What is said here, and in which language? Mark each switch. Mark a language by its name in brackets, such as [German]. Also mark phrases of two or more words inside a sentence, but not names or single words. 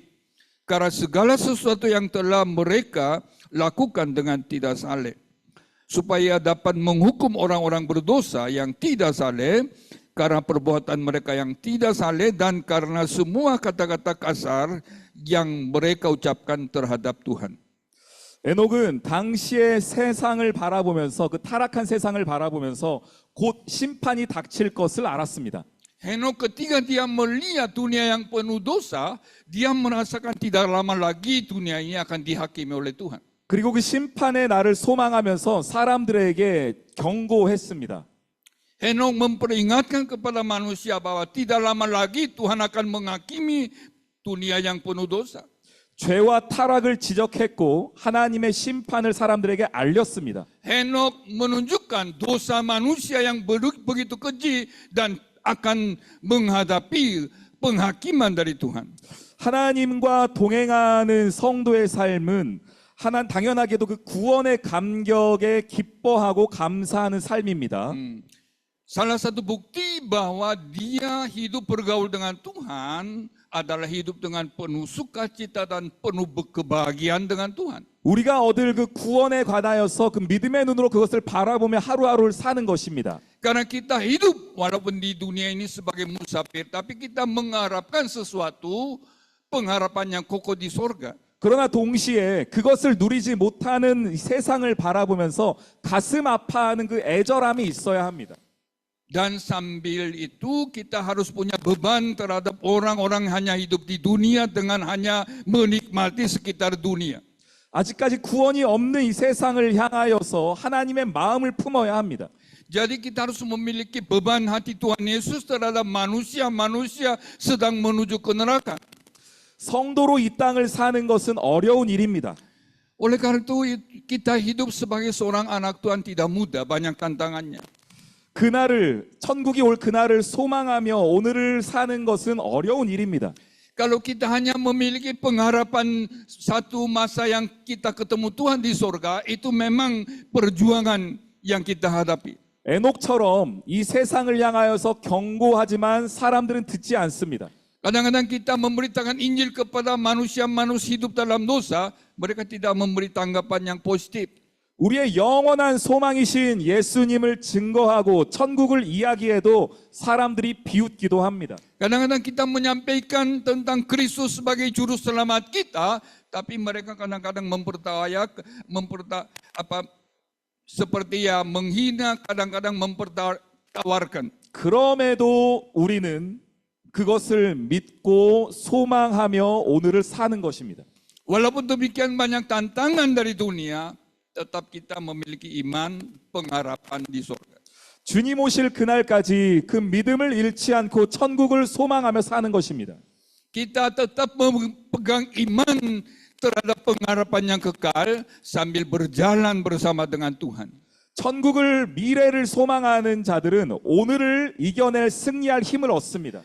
[Indonesian] Karena segala sesuatu yang telah mereka lakukan dengan tidak saleh. Supaya dapat menghukum orang-orang berdosa yang tidak saleh, karena perbuatan mereka yang tidak saleh dan karena semua kata-kata kasar yang mereka ucapkan terhadap Tuhan. [Korean] 에녹은 당시의 세상을 바라보면서 그 타락한 세상을 바라보면서 곧 심판이 닥칠 것을 알았습니다. [Indonesian] Henok ketika dia melihat dunia yang penuh dosa, dia merasakan tidak lama lagi dunia ini akan dihakimi oleh Tuhan. [Korean] 그리고 그 심판의 날을 소망하면서 사람들에게 경고했습니다. [Indonesian] Henok memperingatkan kepada manusia bahwa tidak lama lagi Tuhan akan menghakimi dunia yang penuh dosa. [Korean] 죄와 타락을 지적했고 하나님의 심판을 사람들에게 알렸습니다. [Indonesian] Henok menunjukkan dosa manusia yang begitu keji dan akan menghadapi penghakiman dari Tuhan. [Korean] 하나님과 동행하는 성도의 삶은 당연하게도 그 구원의 감격에 기뻐하고 감사하는 삶입니다. [Indonesian] Salah satu bukti bahwa dia hidup bergaul dengan Tuhan adalah hidup dengan penuh sukacita dan penuh kebahagiaan dengan Tuhan. [Korean] 우리가 얻을 그 구원에 관하여서 그 믿음의 눈으로 그것을 바라보며 하루하루를 사는 것입니다. [Indonesian] Karena kita hidup walaupun di dunia ini sebagai musafir, tapi kita mengharapkan sesuatu, pengharapan yang kokoh di sorga. [Korean] 그러나 동시에 그것을 누리지 못하는 세상을 바라보면서 가슴 아파하는 그 애절함이 있어야 합니다. [Indonesian] Dan sambil itu kita harus punya beban terhadap orang-orang hanya hidup di dunia dengan hanya menikmati sekitar dunia. [Korean] 아직까지 구원이 없는 이 세상을 향하여서 하나님의 마음을 품어야 합니다. [Indonesian] Jadi kita harus memiliki beban hati Tuhan Yesus terhadap manusia-manusia sedang menuju ke neraka. [Korean] 성도로 이 땅을 사는 것은 어려운 일입니다. [Indonesian] Oleh karena itu kita hidup sebagai seorang anak Tuhan tidak mudah, banyak tantangannya. [Korean] 그날을 천국이 올 그날을 소망하며 오늘을 사는 것은 어려운 일입니다. [Indonesian] Kalau kita hanya memiliki pengharapan satu masa yang kita ketemu Tuhan di surga, itu memang perjuangan yang kita hadapi. [Korean] 에녹처럼 이 세상을 향하여서 경고하지만 사람들은 듣지 않습니다. [Indonesian] Kadang-kadang kita memberitakan Injil kepada manusia-manusia hidup dalam dosa, mereka tidak memberi tanggapan yang positif. [Korean] 우리의 영원한 소망이신 예수님을 증거하고 천국을 이야기해도 사람들이 비웃기도 합니다. [Indonesian] Kadang-kadang kita menyampaikan tentang Kristus sebagai juru selamat kita, tapi mereka kadang-kadang seperti ya menghina, kadang-kadang mempertawarkan. [Korean] 그럼에도 우리는 그것을 믿고 소망하며 오늘을 사는 것입니다. [Indonesian] Walaupun demikian banyak tantangan dari dunia, tetap kita memiliki iman, pengharapan di surga. [Korean] 주님 오실 그날까지 그 믿음을 잃지 않고 천국을 소망하며 사는 것입니다. [Indonesian] Kita tetap memegang iman terhadap pengharapan yang kekal sambil berjalan bersama dengan Tuhan. [Korean] 천국을 미래를 소망하는 자들은 오늘을 이겨낼 승리할 힘을 얻습니다.